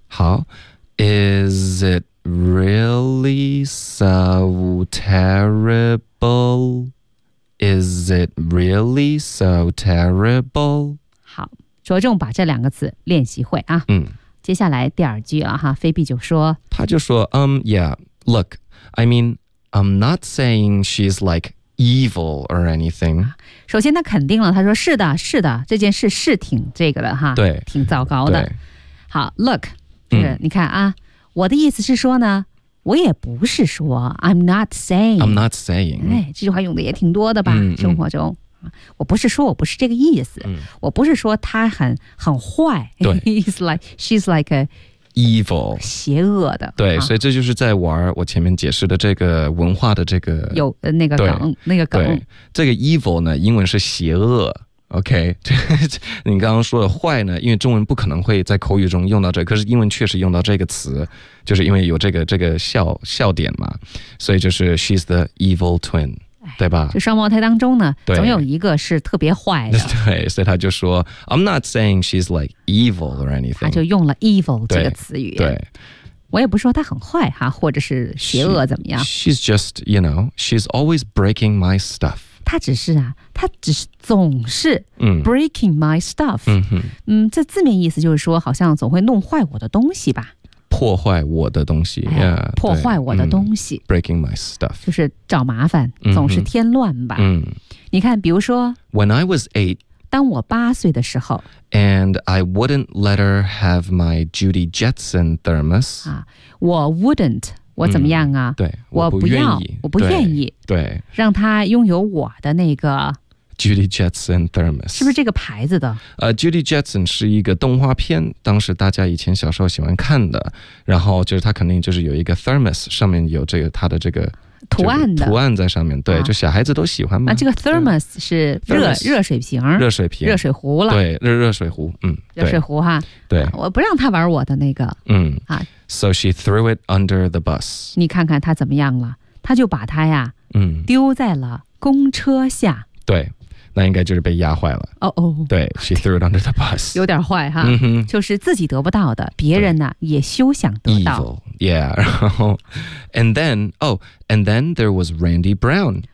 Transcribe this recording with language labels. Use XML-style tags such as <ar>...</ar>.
<en>好 ，Is it really so terrible？ Is it really so terrible?</en> <zh>好，着重把这两个词练习会啊。接下来第二句了哈，菲比就说，他就说</zh> <en>yeah, look, I mean, I'm not saying she's like evil or anything.</en> <zh>首先他肯定了，他说是的，是的，这件事是挺这个的哈，对，挺糟糕的。好 ，look, 这个你看啊，我的意思是说呢。我也不是说</zh> <en>I'm not saying I'm not saying、</en> <zh>哎、这句话用的也挺多的吧、生活中我不是说我不是这个意思、我不是说他很坏对</zh> <en>He's like, She's like a evil</en> <zh>邪恶的对、所以这就是在玩我前面解释的这个文化的这个有那个梗对这个 evil 呢英文是邪恶OK， 你刚刚说的坏呢，因为中文不可能会在口语中用到这个，可是英文确实用到这个词，就是因为有这个笑点嘛，所以就是</zh> <en>she's the evil twin，</en> <zh>对吧？就双胞胎当中呢，总有一个是特别坏的。对，所以他就说</zh> <en>I'm not saying she's like evil or anything，</en> <zh>他就用了 evil 这个词语。对。我也不说她很坏哈，或者是邪恶怎么样。</zh> <en>She's just, you know, she's always breaking my stuff.</en> <zh>她只是啊，她只是总是</zh> <en>breaking my stuff.</en> <zh>这字面意思就是说，好像总会弄坏我的东西吧。破坏我的东西、哎、yeah, 破坏我的东西。</zh> <en>Breaking my stuff.</en> <zh>就是找麻烦，总是添乱吧。你看，比如说</zh> <en>When I was eight,</en> <zh>当我八岁的时候，</zh> <en>And I wouldn't let her have my Judy Jetson thermos.</en> <zh>啊，我 wouldn't， 我怎么样啊？对，我不愿意。对，让她拥有我的那个</zh> <en>Judy Jetson thermos，</en> <zh>是不是这个牌子的？ Judy Jetson 是一个动画片，当时大家以前小时候喜欢看的。然后就是它肯定就是有一个 thermos， 上面有这个它的这个。图案的图案在上面，对、啊，就小孩子都喜欢嘛。啊、这个 thermos 是热水瓶，热水壶了。对，热水壶，热水壶哈。对、啊，我不让他玩我的那个。</zh> <en>So she threw it under the bus。</en> <zh>你看看他怎么样了？他就把它呀，丢在了公车下。对，那应该就是被压坏了。哦哦，</zh> <en>对 ，she threw it under the bus，</en> <zh>有点坏哈。就是自己得不到的，别人呢也休想得到。</zh> <en>Yeah,</en> <zh>然后</zh> <en>and then there was Randy Brown.</en>